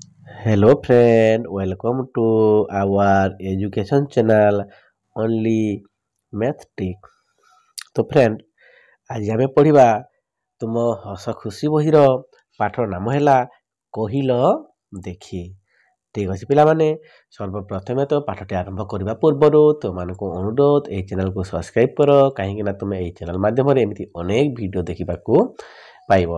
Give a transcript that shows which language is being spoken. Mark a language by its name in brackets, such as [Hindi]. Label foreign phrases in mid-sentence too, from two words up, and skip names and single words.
[English] Hello friend, welcome to our education channel only math trick। [Odia] ତ ଫ୍ରେଣ୍ଡ ଆଜି ଆମେ ପଢ଼ିବା ତୁମ ହସ ଖୁସି ବହିର ପାଠର ନାମ ହେଲା କହିଲ ଦେଖି। ଠିକ୍ ଅଛି ପିଲାମାନେ, ସର୍ବପ୍ରଥମେ ତ ପାଠଟି ଆରମ୍ଭ କରିବା ପୂର୍ବରୁ ତୁମମାନଙ୍କୁ ଅନୁରୋଧ ଏହି ଚ୍ୟାନେଲକୁ ସବସ୍କ୍ରାଇବ୍ କର, କାହିଁକିନା ତୁମେ ଏହି ଚ୍ୟାନେଲ ମାଧ୍ୟମରେ ଏମିତି ଅନେକ ଭିଡ଼ିଓ ଦେଖିବାକୁ ପାଇବ।